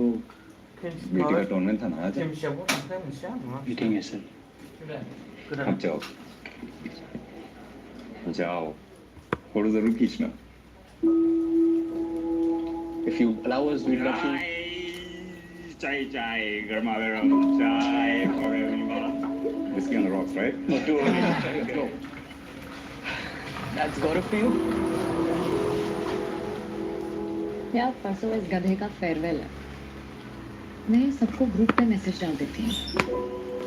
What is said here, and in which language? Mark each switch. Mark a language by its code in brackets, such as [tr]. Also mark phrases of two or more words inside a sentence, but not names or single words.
[hi] बेटी का टूर्नामेंट था ना आज [brx] खेमसेयावबो थांखाया मोनसेया नङा [hi] मीटिंग है सर [brx] गोदान [hi] आप जाओ जाओ फोटो जरूर खींचना [en] If you allow us, we'd love to. [hi] चाय चाय, गरमा गरम चाय [en] for everyone. Whiskey on the rocks, right? No, too early. Let's go. That's Gaurav for you. [hi] यार परसों इस गधे का फेयरवेल है। मैं सबको ग्रुप पे मैसेज डाल देती हूँ।